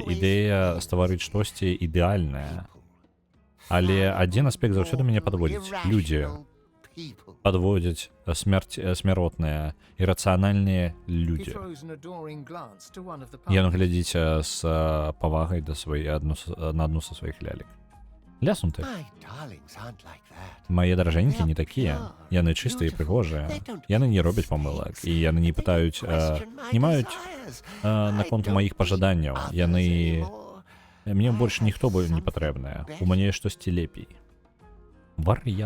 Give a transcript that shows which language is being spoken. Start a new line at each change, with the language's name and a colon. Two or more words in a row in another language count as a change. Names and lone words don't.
Belarusian: Ідэя стварыць штосьці ідэальнае. Але адзін аспект заўсёды мяне падводзіць. Людзі падводзяць смяротныя, ірацыянальныя людзі. Ён глядзіць з павагай на адну са сваіх лялек. Ляснуты.
English: My darlings aren't like that.
Belarusian: Мае даражэнькі не такія. Яны чыстыя і прыгожыя. Яны не робяць памылак. І яны не пытаюць, не маюць наконт маіх пажаданняў. Яны... Мне больш ніхто бы не патрэбныя. У мяне штосьці лепей. Вар'ят.